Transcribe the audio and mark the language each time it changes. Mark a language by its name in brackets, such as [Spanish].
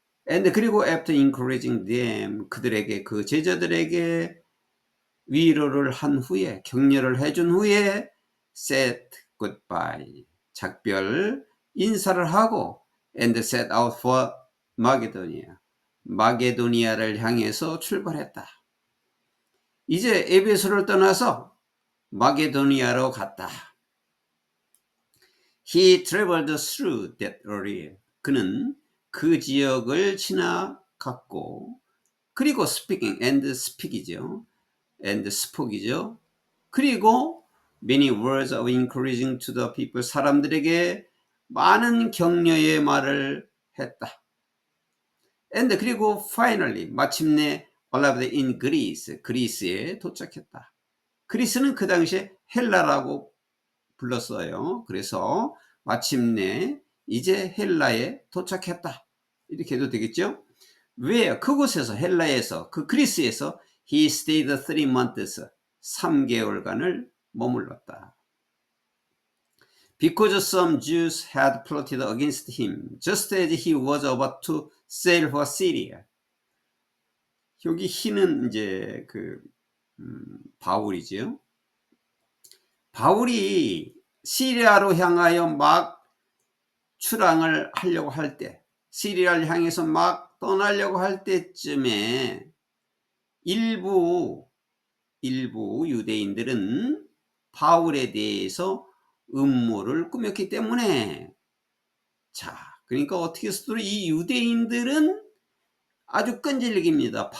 [Korean] And 그리고 [English] after encouraging them, [Korean] 그들에게 그 제자들에게 위로를 한 후에 격려를 해준 후에 [English] said goodbye, [Korean] 작별 인사를 하고 [English] and set out for [Korean] 마게도니아, 마게도니아를 향해서 출발했다. 이제 에베소를 떠나서 마게도니아로 갔다. [English] He traveled through that area. [Korean] 그는 그 지역을 지나갔고, 그리고 [English] speaking and speak [Korean] 이죠. [English] and spoke이죠. 그리고 many words of encouraging to the people, [Korean] 사람들에게 많은 격려의 말을 했다. [English] and 그리고 finally, 마침내 arrived in Greece, [Korean] 그리스에 도착했다. 그리스는 그 당시에 헬라라고 불렀어요. 그래서 마침내 이제 헬라에 도착했다. 이렇게 해도 되겠죠? 왜? 그곳에서, 헬라에서, 그 그리스에서 [English] he stayed 3 months, [Korean] 3개월간을 머물렀다. [English] Because some Jews had plotted against him, just as he was about to sail for Syria. [Korean] 여기 he는 이제 바울이죠. 바울이 시리아로 향하여 막 출항을 하려고 할 때, 시리아를 향해서 막 떠나려고 할 때쯤에 일부 유대인들은 바울에 대해서 음모를 꾸몄기 때문에, 자, 그러니까 어떻게 해서도 이 유대인들은 아주 끈질깁니다.